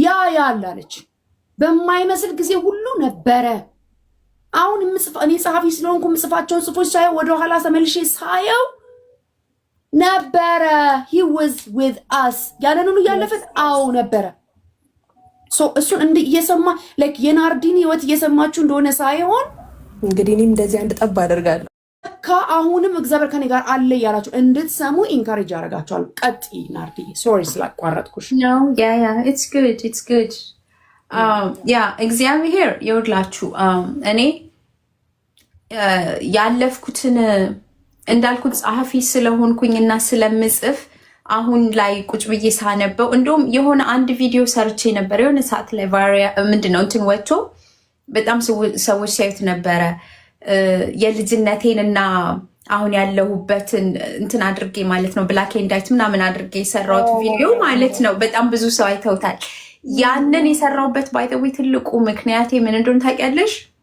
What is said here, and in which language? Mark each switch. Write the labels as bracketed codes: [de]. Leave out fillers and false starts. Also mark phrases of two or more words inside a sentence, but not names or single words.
[am] ያላለች በማይመስል ጊዜ ሁሉ ነበረ። አሁን እኔ ጸሐፊ ስለሆንኩ ምጽፋቸውን ጽፎች ሳየው ወደኋላ ተመልሼ ሳየው ነበረ። [en] he was with us [am] ያለን ሁሉ እያለፈን አዎ ነበረ። እሱን እየሰማ ላይክ የናርዲን ህይወት እየሰማችሁ እንደሆነ ሳይሆን እንግዲህ እኔም እንደዚህ አንድ ጠብ አደርጋለሁ። አሁንም እግዚአብሔር ከኔ ጋር አለ እያላችሁ እንድትሰሙ ኢንካሬጅ አደርጋችኋለሁ። ቀጥይ ናርዲ፣ ሶሪ ስላቋረጥኩሽ። [en] it's good [am] እግዚአብሔር ይወድላችሁ። እኔ ያለፍኩትን እንዳልኩት ጸሐፊ ስለሆንኩኝና ስለምጽፍ አሁን ላይ ቁጭ ብዬ ሳነበው እንደውም የሆነ አንድ ቪዲዮ ሰርቼ ነበር የሆነ ሰዓት ላይ ምንድነው እንትን ወጥቶ በጣም ሰዎች ሲያዩት ነበረ። የልጅነቴንና አሁን ያለሁበትን እንትን አድርጌ ማለት ነው [en] black and white [am] ምናምን አድርጌ የሰራሁት ቪዲዮ ማለት ነው። በጣም ብዙ ሰው አይተውታል። ያንን የሰራሁበት [en] by the way [am] ትልቁ ምክንያቴ ምን እንደሆነ ታውቂያለሽ?